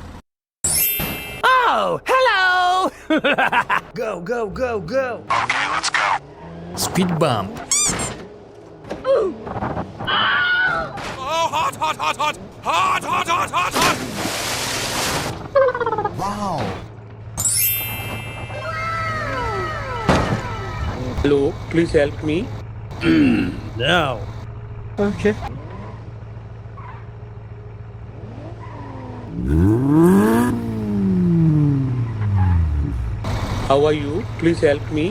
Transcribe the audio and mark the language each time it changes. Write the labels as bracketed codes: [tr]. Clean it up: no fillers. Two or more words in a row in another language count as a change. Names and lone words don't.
[en] Oh, hello! Go, go, go, go! Speed bump. Oh, hot, hot, hot, hot! Hot, hot, hot, hot, hot! Wow! Hello, please help me. Now. Okay. How are you? Please help me.